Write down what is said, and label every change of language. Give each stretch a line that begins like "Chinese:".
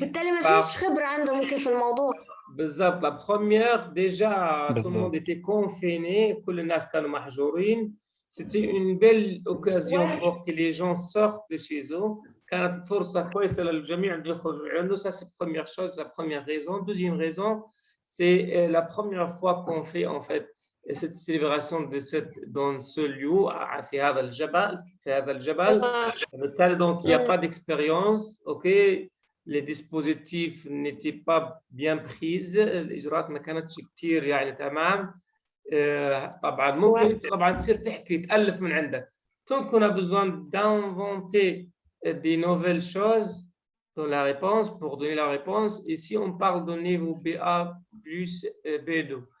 Arabic: بالتالي ما فيش خبرة عنده ممكن في الموضوع. بالضبط.
French: la première déjà tout le monde était confiné،
Arabic: كل الناس كانوا محجورين.
French: c'était une belle occasion pour que les gens sortent de chez eux.
Arabic: كانت فرصة كويسة للجميع أن يخرجوا عنده.
French: ça c'est première chose, la première raison. deuxième raison, c'est la première fois qu'on fait en fait cette célébration dans ce lieu
Arabic: في هذا الجبل. بالتالي
French: donc il n'y a pas d'expérience. OK, les dispositifs n'étaient pas bien pris،
Arabic: الإجراءات ما كانتش كتير يعني تمام. طبعا ممكن طبعا تصير تحكي تألف من عندك.
French: donc on a besoin d'inventer des nouvelles choses dans la réponse pour donner la réponse. ici on parle de niveau BA plus B2.